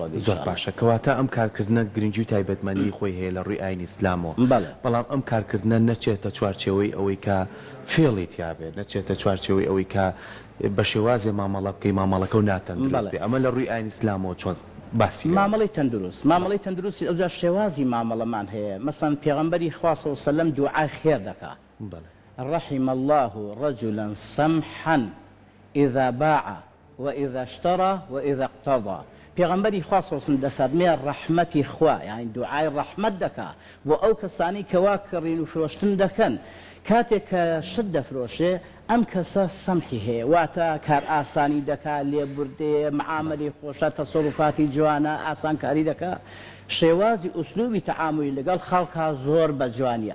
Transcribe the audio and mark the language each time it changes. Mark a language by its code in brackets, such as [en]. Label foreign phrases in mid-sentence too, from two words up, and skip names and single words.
[ckb] زۆر باشە کەواتە ئەم کارکردنە گرنگی و تایبەتمەندی خۆی هەیە لە ڕووی ئاینی ئیسلامەوە بەڵام ئەم کارکردنە نەچێتە چوارچێوەی ئەوەی کە فێڵی تیابێت نەچێتە چوارچێوەی ئەوەی کە بە شێوازێ مامەڵە بکەی مامەڵەکە و ناتەندروست بێ ئەمە لە ڕووی ئاینی ئیسلامەوە چۆن باسی مامەڵەی تەندروست مامەڵەی تەندروستی ئەوجا شێوازی مامەڵەمان هەیە مەسەڵەن پێغەمبەری خوا [ar] صلی الله علیه و سلم [ckb] دوعای خێر دەکات [ar] رحم الله رجلا سمحا إذا باع وإذا اشترى وإذا اقتضى [ckb] پێغەمبەری خوا [ar] صلی الله علیه و سلم [ckb] دەفەرمێ ڕەحمەتی خوا یعنی دوعای ڕەحمەت دەکا بۆ ئەو کەسانی کەوا کڕین و فرۆشتن دەکەن کاتێک کە شت دەفرۆشێ ئەم کەسە سەمحی هەیە واتە کار ئاسانی دەکا لێبوردێ معاملەی خۆشە تەسەڕوفاتی جوانە ئاسانکاری دەکا شێوازی ئوسلوبی تەعاملی لەگەڵ خەڵکا زۆر بە جوانیە